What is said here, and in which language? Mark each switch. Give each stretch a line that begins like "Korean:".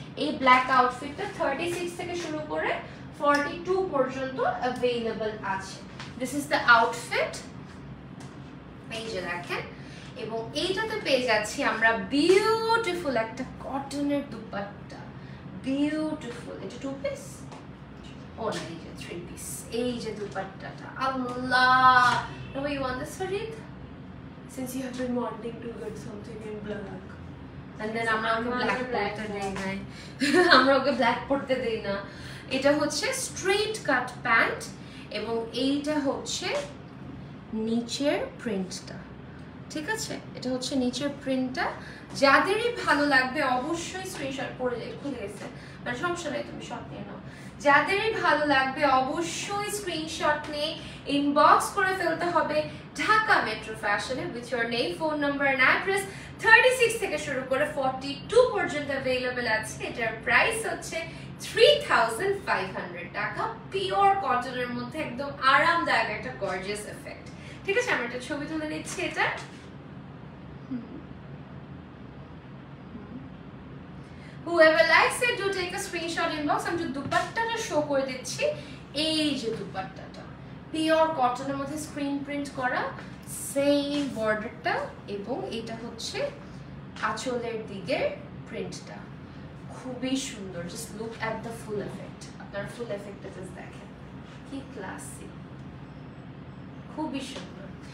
Bangla: এই ব্ল্যাক আউটফিটটা 36 থেকে শুরু করে 42 পর্যন্ত অ্যাভেলেবল আছে।
English: this is the outfit,
Bangla: এই যে দেখেন। এবং এইটাতে পেয়ে যাচ্ছি আমরা বিউটিফুল একটা কটনের দুপাট্টা, বিউটিফুল। এটা 2 পিস, ও না এই যে 3 পিস। এই যে দুপাট্টাটা, আল্লাহ,
English: no you want this Farid, since you have been wanting to get something in black, and then
Bangla: আমরা ওকে ব্ল্যাক পড়তে দেই না, আমরা ওকে ব্ল্যাক পড়তে দেই না। এটা হচ্ছে স্ট্রেট কাট প্যান্ট এবং এইটা হচ্ছে নিচের প্রিন্টটা, ঠিক আছে? এটা হচ্ছে নিচের প্রিন্টটা। যাদেরই ভালো লাগবে অবশ্যই স্ক্রিনশট করে খুলে গেছে, মানে সমস্যা নেই, তুমি শট নিয়ে নাও। যাদেরই ভালো লাগবে অবশ্যই স্ক্রিনশট নিয়ে ইনবক্স করে ফেলতে হবে ঢাকা মেট্রো ফ্যাশনে
English: With your name, phone number and address.
Bangla: 36 থেকে শুরু করে 42 পর্যন্ত अवेलेबल আছে। এটার প্রাইস হচ্ছে 3500 টাকা, পিওর কটনের মধ্যে একদম আরামদায়ক একটা গর্জিয়াস এফেক্ট, ঠিক আছে? আমি একটা ছবি তুলে নিচ্ছি এটা।
English: Whoever likes it, do take a screenshot inbox.
Bangla: আমি যে দুপাট্টাটা শো করে দিচ্ছি, এই যে দুপাট্টাটা পিওর কটনের মধ্যে স্ক্রিন প্রিন্ট করা, সেম বর্ডারটা, এবং এটা হচ্ছে আঁচলের দিকের প্রিন্টটা, খুবই সুন্দর।
English: just look at the full effect,
Bangla: আপনার ফুল এফেক্টটা জাস্ট দেখেন, কি ক্লাসি, খুবই সুন্দর।